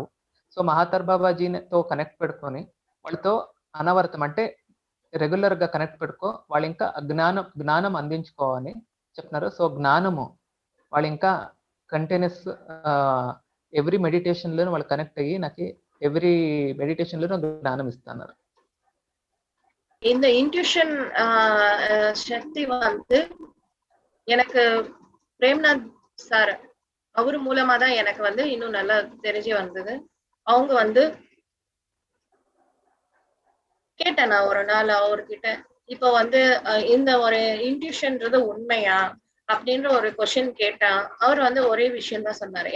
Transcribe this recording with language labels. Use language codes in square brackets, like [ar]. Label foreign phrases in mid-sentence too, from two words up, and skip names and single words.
[te] సో మహాతర్ బాబాజీతో కనెక్ట్ పెట్టుకొని వాళ్ళతో అనవరతం అంటే రెగ్యులర్ గా కనెక్ట్ పెట్టుకో, వాళ్ళు ఇంకా జ్ఞానం అందించుకోవాలని చెప్తున్నారు. సో జ్ఞానము వాళ్ళు ఇంకా [en] continuous every meditation [te] లో వాళ్ళు కనెక్ట్ అయ్యి నాకు [en] every meditation [te] లో జ్ఞానం ఇస్తున్నారు. [ta] இந்த இன்ட்யூஷன் சக்தி வந்து எனக்கு பிரேம்நாத் சார் அவரு மூலமா தான் எனக்கு வந்து இன்னும் நல்லா தெரிஞ்சு வந்தது. அவங்க வந்து கேட்டேன் நான் ஒரு நாள் அவர்கிட்ட, இப்ப வந்து இந்த ஒரு இன்ட்யூஷன்ன்றது உண்மையா அப்படின்ற ஒரு கொஸ்டின் கேட்டா அவர் வந்து ஒரே விஷயம் தான் சொன்னாரு.